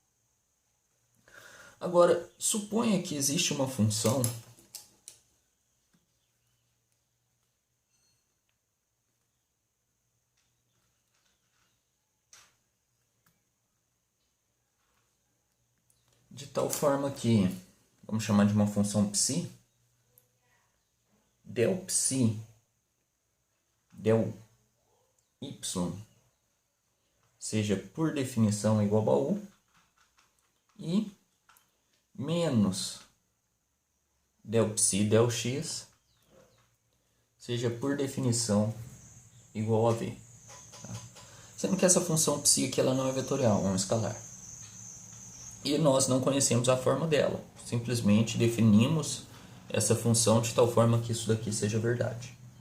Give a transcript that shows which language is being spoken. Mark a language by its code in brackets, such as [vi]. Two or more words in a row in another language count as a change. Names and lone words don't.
[pt] Agora, suponha que existe uma função de tal forma que, vamos chamar de uma função psi, del psi del y seja por definição igual a u e menos del psi del x seja por definição igual a v. Tá? Sendo que essa função psi aqui ela não é vetorial, é um escalar. E nós não conhecemos a forma dela. Simplesmente definimos essa função de tal forma que isso daqui seja verdade.